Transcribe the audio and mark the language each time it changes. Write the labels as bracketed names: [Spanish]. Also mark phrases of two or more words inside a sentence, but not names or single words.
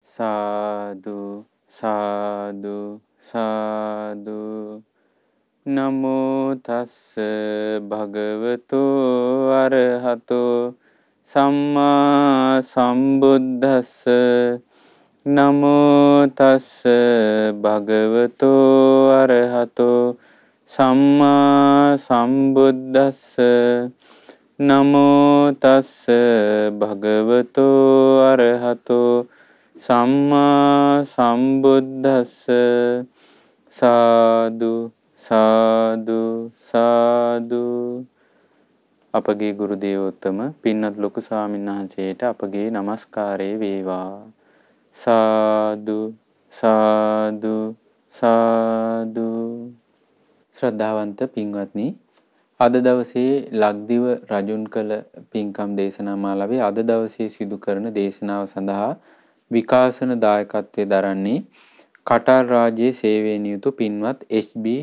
[Pali] සාදු සාදු සාදු නමෝ තස්ස භගවතු අරහතෝ සම්මා සම්බුද්දස්ස නමෝ තස්ස භගවතු අරහතෝ සම්මා සම්බුද්දස්ස නමෝ තස්ස භගවතු අරහතෝ සම්මා සම්බුද්දස්ස සාදු සාදු සාදු. [Sinhala] අපගේ ගුරු දේවෝත්තම පින්වත් ලොකු ස්වාමීන් වහන්සේට අපගේ নমස්කාරය වේවා. සාදු සාදු සාදු. ශ්‍රද්ධාවන්ත පින්වත්නි, අද දවසේ ලක්දිව රජුන් කළ පින්කම් දේශනා මාලාවේ අද දවසේ සිදු කරන දේශනාව සඳහා විකාශන දායකත්වයේ දරන්නේ කටාර් රාජ්‍යයේ සේවයේ නියුතු පින්වත් එච්.බී.